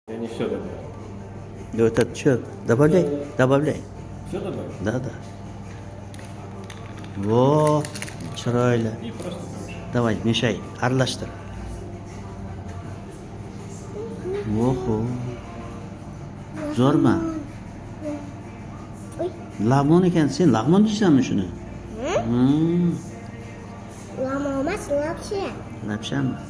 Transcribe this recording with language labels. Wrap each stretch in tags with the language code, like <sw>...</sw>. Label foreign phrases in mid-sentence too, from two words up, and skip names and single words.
<ru>Я не все добавил. Вот это что? Добавляй, добавляй. Все добавил? Да. Во, chiroyli. И просто помешай. Давай, мешай,</ru> <uz>aralashtir. Oho. Zo'rmi?</uz> <ru>Ой,</ru> <uz>Lag'mon ekan, sen lag'mon deysanmi shuni? lama emas, lapsha. Lapshami?</uz>